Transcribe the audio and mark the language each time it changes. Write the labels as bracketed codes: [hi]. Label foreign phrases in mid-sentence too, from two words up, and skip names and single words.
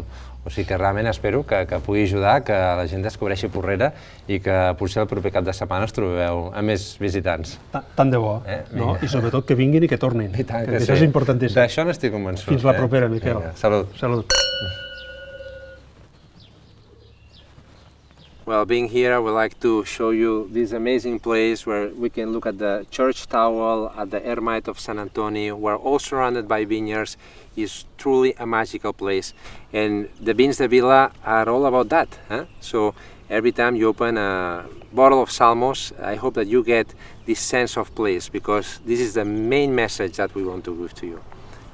[ca] O sigui que realment espero que pugui ajudar que la gent descobreixi Porrera i que potser el proper cap de setmana us trobeu amb més visitants. Tant de bo, i sobretot que vinguin i que tornin. Això és importantíssim. D'això n'estic convençut. Fins la propera, Miquel. Salut. [en] Well, being here, I would like to show you this amazing place where we can look at the church tower, at the Ermite of San Antonio. We're all surrounded by vineyards. It's truly a magical place. And the Vins de Vila are all about that. Huh? So every time you open a bottle of Salmos, I hope that you get this sense of place, because this is the main message that we want to give to you.